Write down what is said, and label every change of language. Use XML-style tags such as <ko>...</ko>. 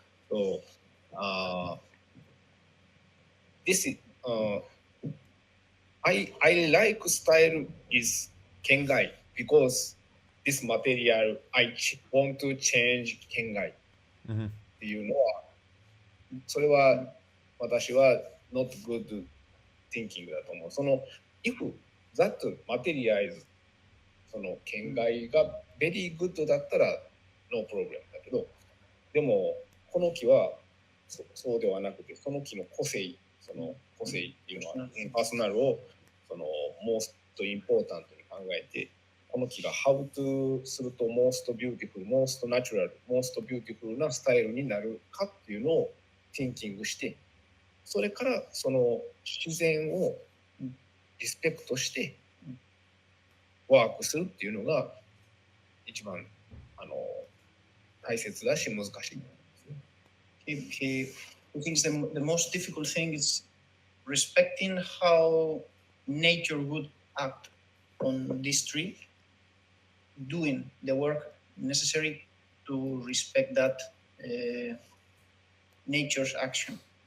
<en>So this is I like style is kengai because this material I want to change kengai</en> <ja>っていうのは、それは私は</ja> <en>not good thinking</en> <ja>だと思う。その</ja> <en>if that material is</en> <ja>その県外が</ja> <en>very good</en> <ja>だったら</ja> <en>no problem</en> <ja>だけど、でもこの木はそうではなくて、その木の個性っていうのはパーソナルをその</ja> <en>most important</en> <ja>に考えて、この木が</ja> <en>how to</en> <ja>すると</ja> <en>most beautiful, most natural, most beautiful</en> <ja>なスタイルになるかっていうのを</ja> <en>thinking</en> <ja>して、それからその自然をリスペクトしてワークするっていうのが一番大切だし難しい。</ja> <en>He thinks the most difficult thing is respecting how nature would act on this tree, doing the work necessary to respect that nature's action.</en>